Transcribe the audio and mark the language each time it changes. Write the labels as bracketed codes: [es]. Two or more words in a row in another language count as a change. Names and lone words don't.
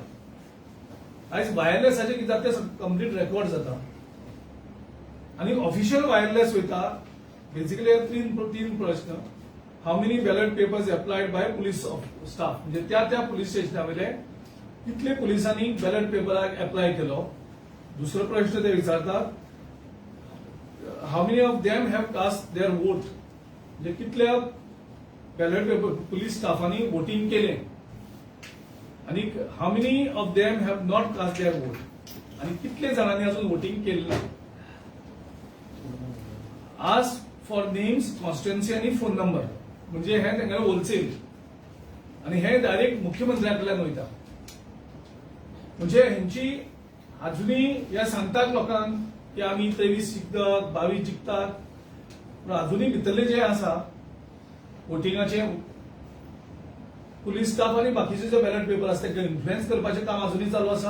[kok] आयज वायरलेसाचे कितें जाता ते [en] complete record [kok] जाता आणि [en] official wireless [kok] वयता बेसिकली तीन प्रश्न. [en] How many ballot papers applied by police staff [kok] म्हणजे त्या पुलिस स्टेशना वयले कितले पुलिसांनी बॅलेट पेपराक एप्लाय केलो. दुसरो प्रश्न ते विचारतात [en] How many of them have cast their vote [kok] म्हणजे कितल्या बॅलेट पेपर पुलिस स्टाफांनी वोटिंग केले आणि [en] How many of them have not cast their vote [kok] आणि कितले जाणांनी अजून वोटिंग केले ना. आज [en] for names constituency [kok] आणि [en] phone number [kok] म्हणजे हे तांकां होलसेल आणि हे डायरेक्ट मुख्यमंत्र्याकडल्यान वयता. म्हणजे हेंची अजूनही या सांगतात लोकांक की आमी 23 जिखतात 22 जिखतात पण अजूनही भितरले जे आसा वोटिंगाचे [en] police staff [kok] आणि बाकीचे जे [en] ballot paper [kok] आसता तांकां इन्फ्लुएन्स करपाचें काम अजूनही चालू आसा.